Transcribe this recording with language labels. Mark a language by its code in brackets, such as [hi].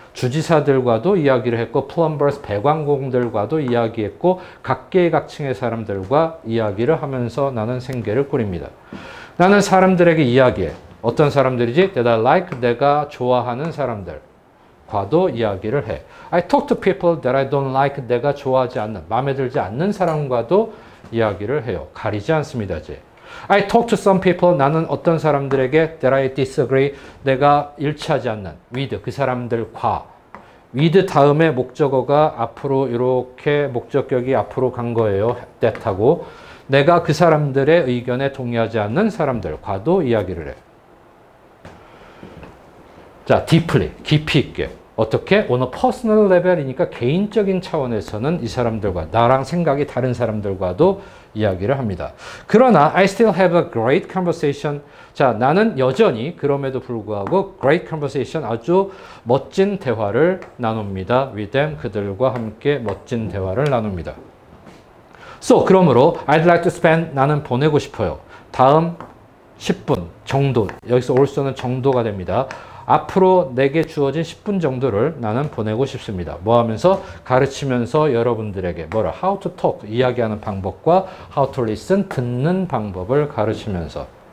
[ko] 주지사들과도 이야기를 했고, plumbers, 배관공들과도 이야기했고, 각계각층의 사람들과 이야기를 하면서 나는 생계를 꾸립니다. 나는 사람들에게 이야기해. 어떤 사람들이지? [en] That I like, [ko] 내가 좋아하는 사람들과도 이야기를 해. [en] I talk to people that I don't like, [ko] 내가 좋아하지 않는, 마음에 들지 않는 사람과도 이야기를 해요. 가리지 않습니다. 이제. [en] I talk to some people, [ko] 나는 어떤 사람들에게 [en] that I disagree, [ko] 내가 일치하지 않는, [en] with, [ko] 그 사람들과. with 다음에 목적어가 앞으로 이렇게 목적격이 앞으로 간 거예요. that하고. 내가 그 사람들의 의견에 동의하지 않는 사람들과도 이야기를 해. 자, deeply, 깊이 있게. 어떻게? [en] on a personal level [ko] 이니까 개인적인 차원에서는 이 사람들과, 나랑 생각이 다른 사람들과도 이야기를 합니다. 그러나 [en] I still have a great conversation. [ko] 자, 나는 여전히 그럼에도 불구하고 [en] great conversation, [ko] 아주 멋진 대화를 나눕니다. [en] with them, [ko] 그들과 함께 멋진 대화를 나눕니다. [en] So, [ko] 그러므로 [en] I'd like to spend, [ko] 나는 보내고 싶어요. 다음 10분 정도, 여기서 also는 정도가 됩니다. 앞으로 내게 주어진 10분 정도를 나는 보내고 싶습니다. 뭐 하면서? 가르치면서 여러분들에게 [en] how to talk, [ko] 이야기하는 방법과 [en] how to listen, [ko] 듣는 방법을 가르치면서.